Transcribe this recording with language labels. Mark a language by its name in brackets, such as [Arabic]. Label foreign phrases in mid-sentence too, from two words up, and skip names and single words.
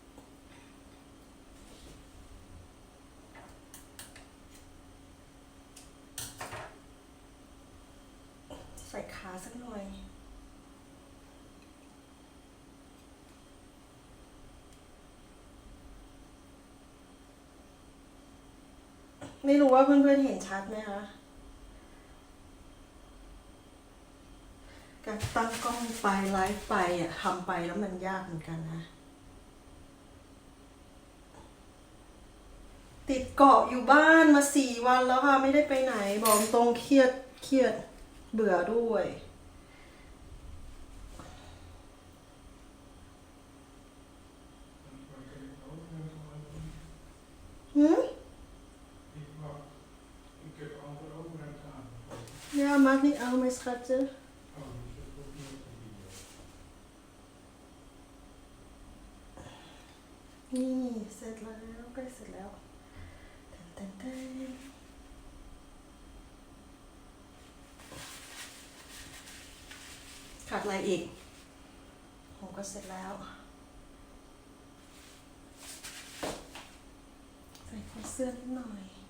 [Thai] กขาสักหน่อยไม่รู้ว่าเพื่อนๆเห็นชัดไหมคะการตั้งกล้องไปไลฟ์ไปอ่ะทำไปแล้วมันยากเหมือนกันนะ ติดเกาะอยู่บ้านมา4 วันแล้วค่ะไม่ได้ไปไหนบอกตรงเครียดเบื่อด้วย [Dutch] Ja, maakt niet uit, mijn schatje. [Thai] นี่เสร็จแล้วใกล้เสร็จแล้วแตนขาดอะไรอีกผมก็เสร็จแล้วใส่คอเสื้อนิดหน่อย